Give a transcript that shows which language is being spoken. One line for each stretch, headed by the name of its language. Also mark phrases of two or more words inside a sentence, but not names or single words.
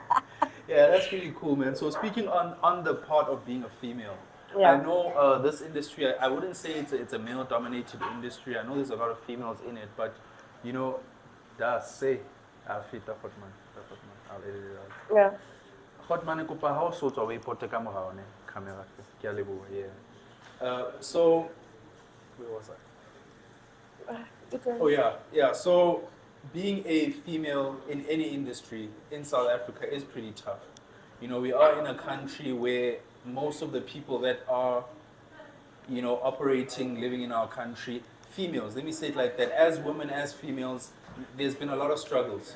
English: Yeah, that's really cool, man. So speaking on the part of being a female, Yeah. I know this industry. I wouldn't say it's a male-dominated industry. I know there's a lot of females in it, but that's say, fita Hotman. I'll edit it out. Yeah.
Southern Sotho: Hotman kopa ha o so tswa o ipote ka morao ne camera. Ke a leboha,
English: yeah. So where was I? Okay. Oh yeah. So being a female in any industry in South Africa is pretty tough. We are in a country where most of the people that are, operating, living in our country, females, let me say it like that, as women, as females, there's been a lot of struggles.